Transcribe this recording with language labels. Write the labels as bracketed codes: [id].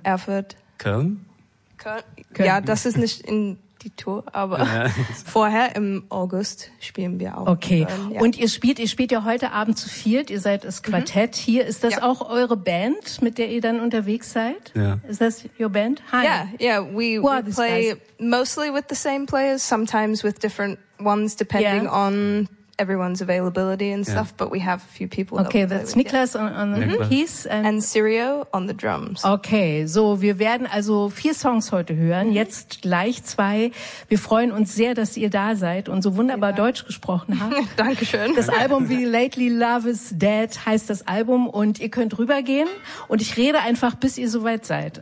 [de] Erfurt. Köln. Ja, das ist nicht in die Tour, aber vorher im August spielen wir auch. Okay, und ihr spielt ja heute Abend zu viert, ihr seid das Quartett hier. Ist das auch eure Band, mit der ihr dann unterwegs seid? [en] Yeah. Is that your band? Hi. We play mostly with the same players, sometimes with different ones, depending on everyone's availability and stuff, but we have a few people. Okay, that's Niklas on the keys and Sirio on the drums. [de] Okay, so wir werden also 4 Songs heute hören, jetzt gleich 2. Wir freuen uns sehr, dass ihr da seid und so wunderbar Deutsch gesprochen habt. Dankeschön. Das Album wie Lately Love is Dead heißt das Album und ihr könnt rübergehen und ich rede einfach, bis ihr soweit seid.